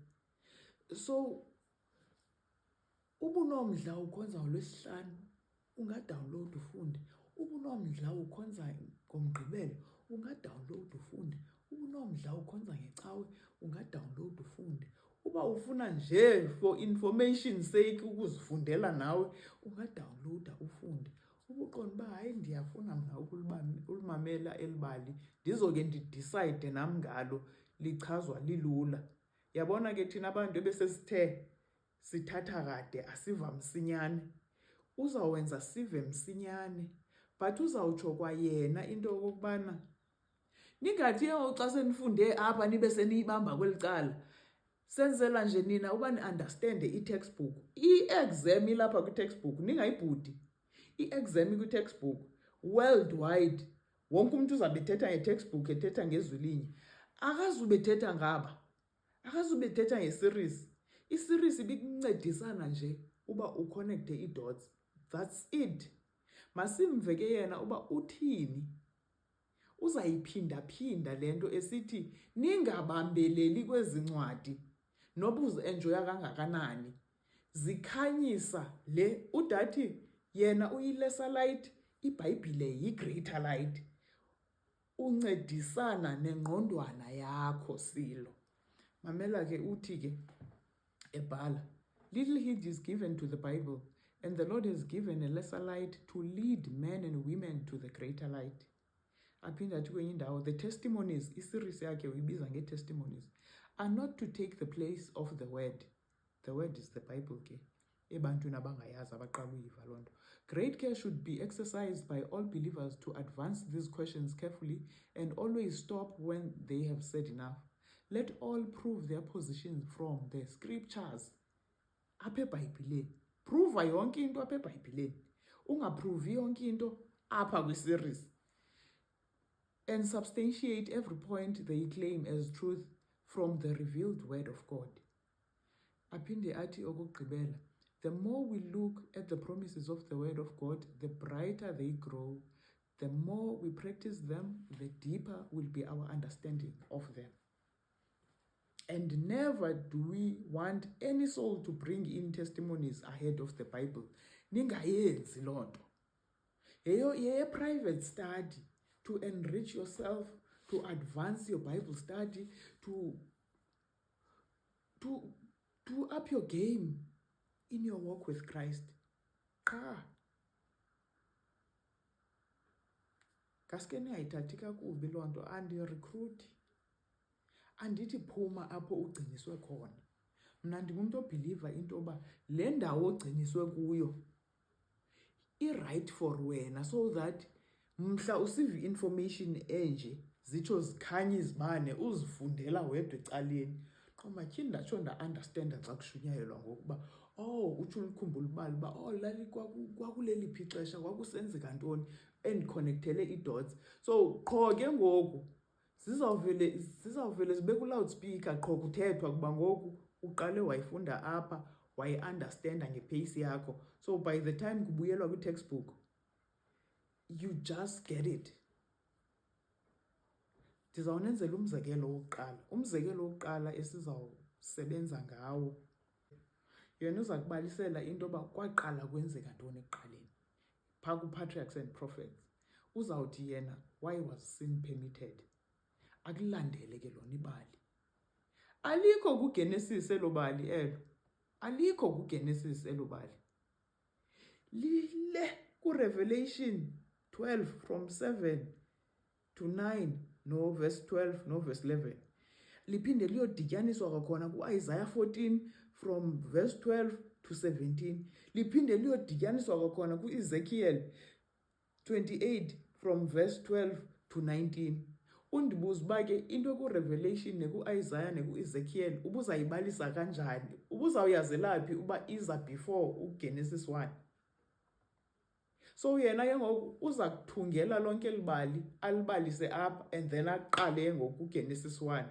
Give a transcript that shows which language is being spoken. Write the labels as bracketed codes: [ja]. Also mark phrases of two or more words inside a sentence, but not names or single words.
[xh] So ubunomdla ukhonza ngoLwesihlanu, ungadownload ufunde. Ubunomdla ukhonza ngoMgqibelo, ungadownload ufunde. Ubunomdla ukhonza ngeCawe, ungadownload ufunde. Uba ufuna nje [en] for information sake [xh] ukuzifundela nawe, ungadownloada ufunde. Ubuqonda uba hayi ndiyafuna mna ulimamela elibali, ndizoke ndidicide nam ngalo, lichazwa lilula. Yabona ke thina abantu ebesesithe sithatha kade asiva msinyane, uzawenza sive msinyane, but uzawutsho kwayena into yokokubana ningathi xa senifunde apha nibe seniyibamba kweli cala, senzela nje nina uba ni-understande i-textbook. I-exam ilapha kwi-textbook, ningayibhudi. I-exam kwi-textbook worldwide, wonke umntu uzawube ethetha nge-textbook, ethetha ngezwi linye. Akazube ethetha ngaba, akazube ethetha nge-series. I-series ibikuncedisana nje uba uconnecte i-dots. That's it. Masimve ke yena uba uthini. Uzayiphinda-phinda le nto esithi ningabambeleli kwezi ncwadi noba uzi-enjoya kangakanani. Zikhanyisa le udathi yena [en] uyi-lesser light, [xh] iBhayibhile [en] yi-greater light. [xh] Uncedisana nengqondwana yakho Silo. Mamela ke uthi ke ebhala, [en] little heed is given to the Bible, and the Lord has given a lesser light to lead men and women to the greater light. [xh] Aphinda athi kwenye indawo, [en] the testimonies, [xh] i-series yakhe uyibiza nge-testimonies, [en] are not to take the place of the word. The word is the Bible ke. [xh] ebantwini abangayazi abaqala uyiva loo nto. [en] Great care should be exercised by all believers to advance these questions carefully and always stop when they have said enough. Let all prove their positions from the scriptures. [xh] Apha eBhayibhileni. Prove yonke into apha eBhayibhileni. Ungaprove yonke into apha kwi-series. [en] And substantiate every point they claim as truth from the revealed word of God. [xh] Aphinde athi okugqibela, [en] the more we look at the promises of the word of God, the brighter they grow. The more we practice them, the deeper will be our understanding of them. And never do we want any soul to bring in testimonies ahead of the Bible. [xh] Ningayenzi loo nto. [en] Yeyo private study to enrich yourself, to advance your Bible study, to up your game in your walk with Christ. [xh] Qha ngaske niyayithathi kakubi loo nto, andirecruiti, andithi phuma apho ugciniswe khona. Mna ndingumntu obhiliva into yoba le ndawo ogciniswe kuyo [en] i-right for [xh] wena, [en] so that [xh] mhla usiva information enje zitsho zikhanye izibane uzifundela wedwa ecaleni. Matyhini ndatsho nda-understanda xa kushunyayelwa ngokuba utsho ulikhumbula ubali uba lali kwakuleliphi ixesha kwakusenzeka ntoni, endiconnectele ii-dots. So qho ke ngoku zizawuvele zibe ku-loudspeaker qho kuthethwa kuba ngoku uqale wayifunda apha, wayi-understanda ngepace yakho. [en] So by the time [xh] kubuyelwa kwi-textbook, [en] you just get it. [xh] Ndizawunenzela umzekelo wokuqala. Umzekelo wokuqala esizawusebenza ngawo. Yena uza kubalisela into yoba kwaqala kwenzeka ntoni ekuqaleni. Phaa ku-Patriarchs and Prophets. Uzawuthi yena, [en] why was sin permitted? [xh] Akulandele ke lona ibali. Alikho kuGenesis elo bali elo. Alikho kuGenesis elo bali. Lile ku-Revelation 12 [en] from 7 to 9 [xh] no verse 12 no verse 11. Liphinde liyodityaniswa kwakhona ku-Isaiah 14 [en] from verse 12 to 17. [xh] Liphinde liyodityaniswa kwakhona ku-Ezekiel 28 [en] from verse 12 to 19. [xh] Undibuza uba ke into ku-Revelation neku-Isaiah neku-Ezekiel ubuzayibalisa kanjani? Ubuzawuyazela phi uba iza before uGenesis 1? So yena ke ngoku uza kuthungela lonke libali, alibalise apha, [en] and then [xh] aqale ngoku uGenesis 1.